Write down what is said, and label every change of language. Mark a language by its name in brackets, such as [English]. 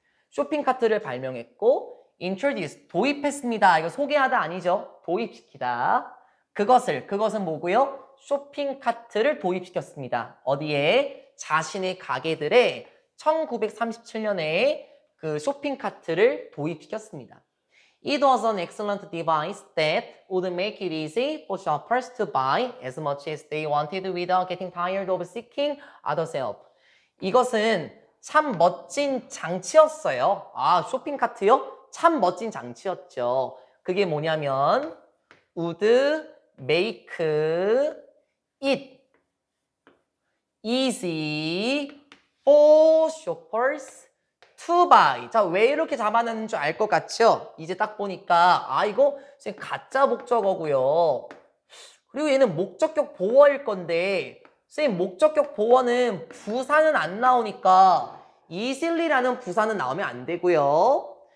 [Korean] 쇼핑카트를 발명했고 introduce, 도입했습니다. 이거 소개하다 아니죠. 도입시키다. 그것은 뭐고요? 쇼핑카트를 도입시켰습니다. 어디에? 자신의 가게들에 1937년에 그 쇼핑카트를 도입시켰습니다. [English] It was an excellent device that would make it easy for shoppers to buy as much as they wanted without getting tired of seeking others help. [Korean] 이것은 참 멋진 장치였어요. 쇼핑카트요? 참 멋진 장치였죠. 그게 뭐냐면 [English] would make it easy for shoppers to buy. [Korean] 자, 왜 이렇게 잡아놨는 줄 알 것 같죠? 이제 딱 보니까 이거 지금 가짜 목적어고요. 그리고 얘는 목적격 보어일 건데 선생님 목적격 보어는 부사는 안 나오니까 easily라는 부사는 나오면 안 되고요.